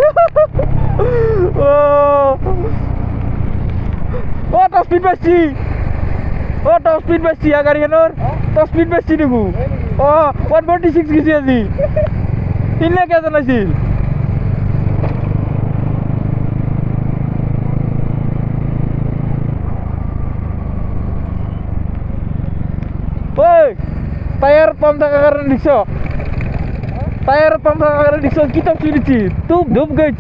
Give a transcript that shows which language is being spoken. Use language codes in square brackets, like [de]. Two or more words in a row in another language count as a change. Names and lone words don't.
[as] ও [en] top speed [as] বেশি, গাড়িখনৰ [en] top speed [as] বেশি দেখো। 146 গেছি আজি, সিদিনা কে জনাইছিল। [en] tyre pump [bn] থাকার কারণে দেখছ, [en] tyre pump [bn] থাকার কারণে দেখছ কি [en] top speed [bn] দিচ্ছি, তুপ ধুপ গেছি।